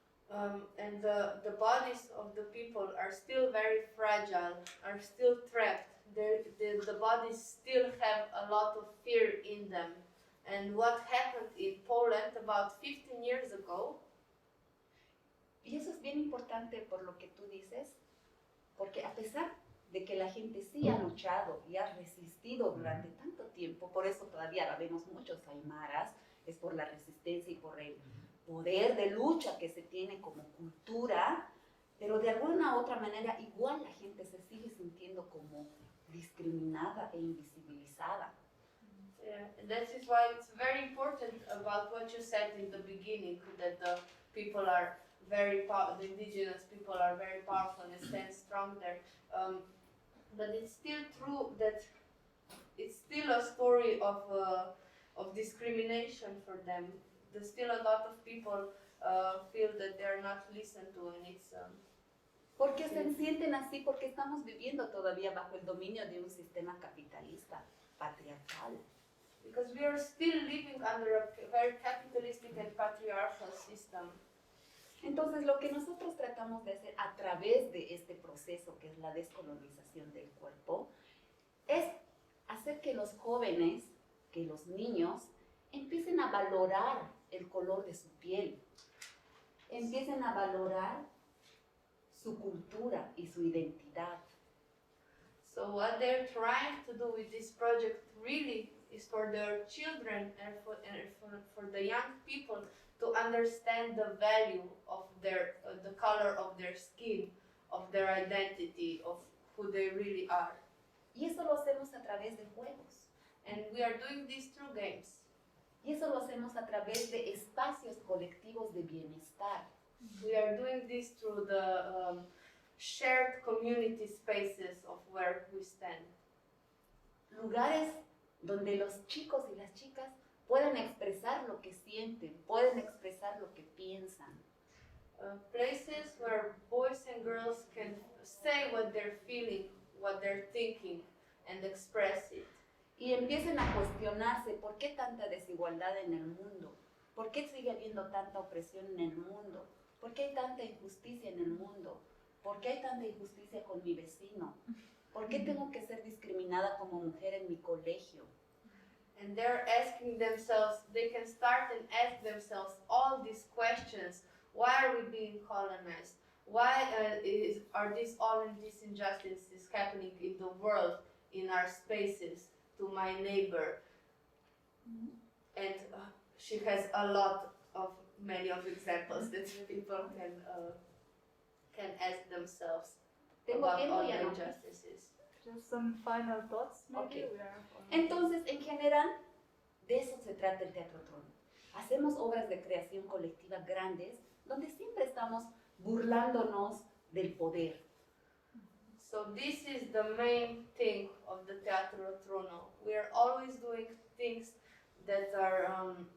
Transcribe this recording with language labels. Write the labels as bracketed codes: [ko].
[en] And the bodies of the people are still very fragile, are still trapped. The bodies still have a lot of fear in them. And what happened in Poland about 15 years ago, [es] Y eso es bien importante por lo que tú dices, porque a pesar de que la gente sí ha luchado y ha resistido durante tanto tiempo, por eso todavía vemos muchos aymaras, es por la resistencia y por el poder de lucha que se tiene como cultura, pero de alguna u otra manera igual la gente se sigue sintiendo como discriminada e invisibilizada. [en] yeah, and that is why it's very important about what you said in the beginning, that the people are the indigenous people are very powerful and stand strong there. But it's still true that it's still a story of discrimination for them. There's still a lot of people feel that they're not listened to, and it's [es] Porque se sienten así, porque estamos viviendo todavía bajo el dominio de un sistema capitalista, patriarcal. [en] because we are still living under a very capitalistic and patriarchal system. [es] Entonces, lo que nosotros tratamos de hacer a través de este proceso, que es la descolonización del cuerpo, es hacer que los jóvenes, que los niños, empiecen a valorar el color de su piel, empiecen a valorar su cultura y su identidad. [en] So what they're trying to do with this project really is for their children and for the young people to understand the value of their the color of their skin, of their identity, of who they really are. [es] Y eso lo hacemos a través de juegos. [en] And we are doing this through games. [es] Y eso lo hacemos a través de espacios colectivos de bienestar. [en] We are doing this through the shared community spaces of where we stand. [es] Lugares donde los chicos y las chicas pueden expresar lo que sienten, pueden expresar lo que piensan. [en] Places where boys and girls can say what they're feeling, what they're thinking, and express it. [es] Y empiecen a cuestionarse por qué tanta desigualdad en el mundo, por qué sigue habiendo tanta opresión en el mundo, por qué hay tanta injusticia en el mundo, por qué hay tanta injusticia con mi vecino, por qué tengo que ser discriminada como mujer en mi colegio. [en] And they're asking themselves, they can start and ask themselves all these questions. Why are we being colonized? Why are all these injustices happening in the world, in our spaces, to my neighbor? And she has a lot of many of examples that people can ask themselves [es] Tengo [en] about [es] tiempo [en] all [es] ya [en] the [es] no. [en] injustices. Just some final thoughts, maybe. Okay. We are on- [es] Entonces, en general, de eso se trata el Teatro Trono. Hacemos obras de creación colectiva grandes, donde siempre estamos burlándonos del poder. [en] So this is the main thing of the Teatro Trono. We are always doing things that are